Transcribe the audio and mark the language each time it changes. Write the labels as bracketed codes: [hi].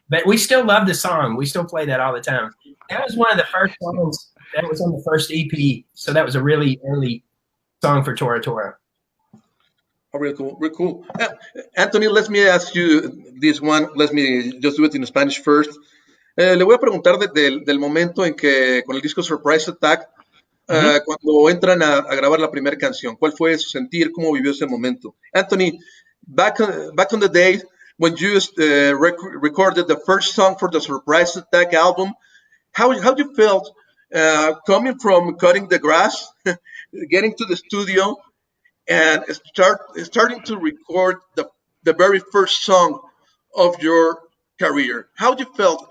[en] But we still love the song. We still play that all the time. That was one of the first songs that was on the first EP, so that was a really early song for Tora Tora. Oh, really cool. Anthony, let me ask you this one. Let me just do it in Spanish first. [es] Le voy a preguntar del momento en que con el disco Surprise Attack, cuando entran a grabar la primera canción, ¿cuál fue su sentir? ¿Cómo vivió ese momento? [en] Anthony, back on the day when you recorded the first song for the Surprise Attack album, how you felt coming from cutting the grass, getting to the studio, and starting to record the very first song of your career? How you felt?